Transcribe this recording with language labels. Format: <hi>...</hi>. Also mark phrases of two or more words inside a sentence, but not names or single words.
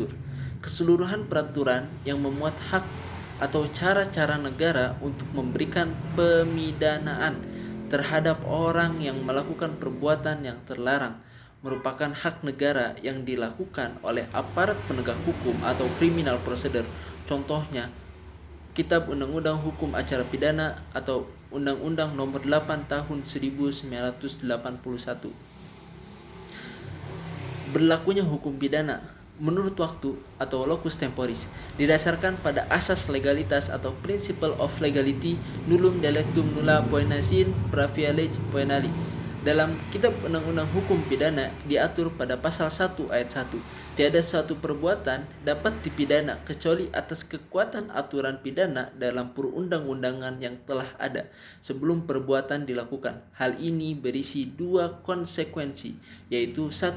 <id>Keseluruhan peraturan yang memuat hak atau cara-cara negara untuk memberikan pemidanaan terhadap orang yang melakukan perbuatan yang terlarang merupakan hak negara yang dilakukan oleh aparat penegak hukum atau</id> <en>criminal procedure.</en> <id>Contohnya Kitab Undang-Undang Hukum Acara Pidana atau Undang-Undang Nomor 8 Tahun 1981. Berlakunya hukum pidana menurut waktu atau</id> <la>locus temporis</la> <id>didasarkan pada asas legalitas atau</id> <en>principle of legality</en> <la>nullum delictum nulla poena sine praevia lege poenali.</la> <id>Dalam Kitab Undang-Undang Hukum Pidana diatur pada pasal 1 ayat 1, tiada suatu perbuatan dapat dipidana kecuali atas kekuatan aturan pidana dalam perundang-undangan yang telah ada sebelum perbuatan dilakukan. Hal ini berisi 2 konsekuensi, yaitu 1.</id>